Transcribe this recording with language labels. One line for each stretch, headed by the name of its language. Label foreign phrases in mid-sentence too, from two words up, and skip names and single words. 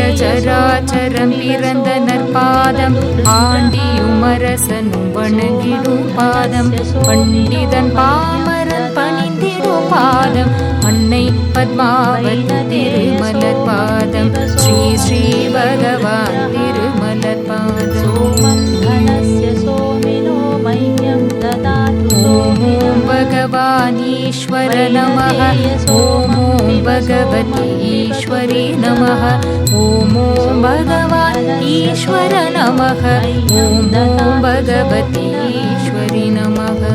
Tamil: சராச்சரம் பிறந்த நற்பாதம் ஆண்டியும் அரசனும் வணங்கிடும் பாதம் பண்டிதன் பாமரன் பணிந்திடும் பாதம் அன்னை பத்மாவதி திருமலர் பாதம் ஸ்ரீ ஸ்ரீ பகவான் திருமலர் பாதம்
Sanskrit: ओम् भगवान् ईश्वर नमः ஓம் भगवती ईश्वरी नमः ओम भगवान् ईश्वर नमः ओम भगवती ईश्वरी नमः।